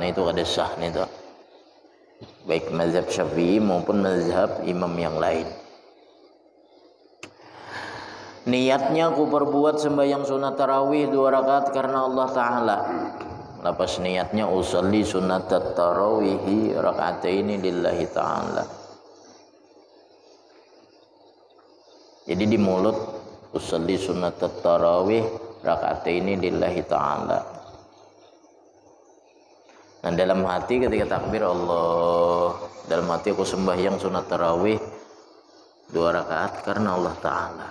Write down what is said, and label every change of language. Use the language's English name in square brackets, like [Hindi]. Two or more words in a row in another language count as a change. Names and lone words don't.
[Banjar] Nah itu kada sah nih tuh. [Indonesian] Baik mazhab Syafi'i maupun mazhab imam yang lain. Niatnya aku perbuat sembahyang sunat tarawih 2 rakaat karena Allah Ta'ala. Lepas niatnya [Arabic] أصلي سنة التراويح ركعتين لله تعالى. [Indonesian] Jadi di mulut [Arabic] أصلي سنة التراويح ركعتين لله تعالى. [Indonesian] Nah dalam hati ketika takbir Allah, dalam hati aku sembahyang sunat tarawih 2 rakaat karena Allah Ta'ala.